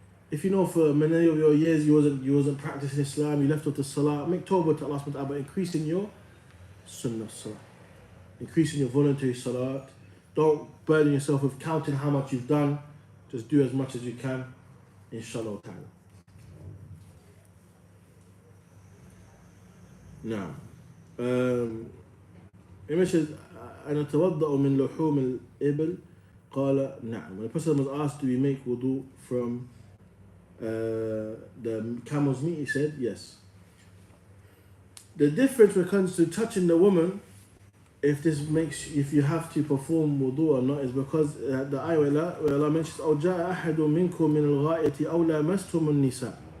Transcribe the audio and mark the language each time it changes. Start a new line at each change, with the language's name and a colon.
English: If you know for many of your years you wasn't practicing Islam, you left out the salah, make tawbah to Allah subhanahu wa ta'ala, but increasing your sunnah salah. Increasing your voluntary salat. Don't burden yourself with counting how much you've done. Just do as much as you can, inshallah ta'ala. Now, it mentions,
Arabic: أنا أتوضأ من لحوم الإبل قال نعم.
English: When a person was asked, do we make wudu from the camel's meat, he said yes. The difference when it comes to touching the woman if you have to perform wudu or not is because the ayah where Allah mentions
Arabic: أو جاء أحد منكم من الغائط أو لامستم النساء.